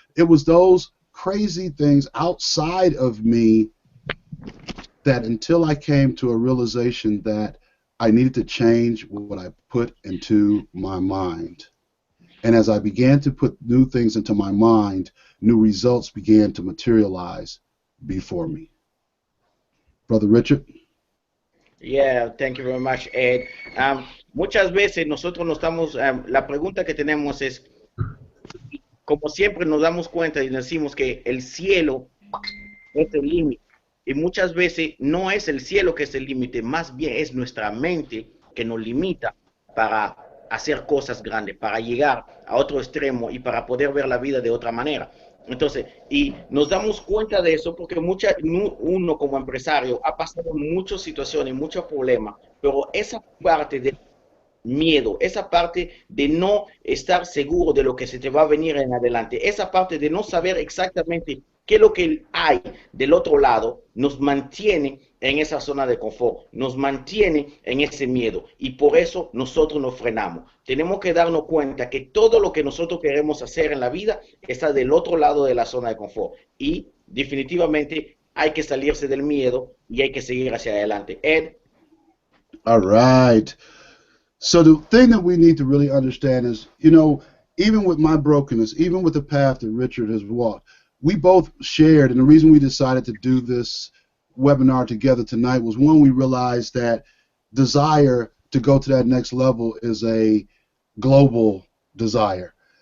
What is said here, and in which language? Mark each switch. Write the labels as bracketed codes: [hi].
[en] It was those crazy things outside of me that until I came to a realization that I needed to change what I put into my mind. And as I began to put new things into my mind, new results began to materialize before me. Brother Richard? Yeah, thank you very much, Ed. [es] Muchas veces nosotros nos estamos, la pregunta que tenemos es, como siempre nos damos cuenta y decimos que el cielo es el límite. Y muchas veces no es el cielo que es el límite, más bien es nuestra mente que nos limita para hacer cosas grandes, para llegar a otro extremo y para poder ver la vida de otra manera. Entonces, y nos damos cuenta de eso porque uno como empresario ha pasado muchas situaciones, muchos problemas, pero esa parte de miedo, esa parte de no estar seguro de lo que se te va a venir en adelante, esa parte de no saber exactamente qué es lo que hay del otro lado, nos mantiene en esa zona de confort, nos mantiene en ese miedo y por eso nosotros nos frenamos. Tenemos que darnos cuenta que todo lo que nosotros queremos hacer en la vida está del otro lado de la zona de confort y definitivamente hay que salirse del miedo y hay que seguir hacia adelante. [en] Ed. All right. So the thing that we need to really understand is, even with my brokenness, even with the path that Richard has walked, we both shared, and the reason we decided to do this webinar together tonight was, one, we realized that desire to go to that next level is a global desire.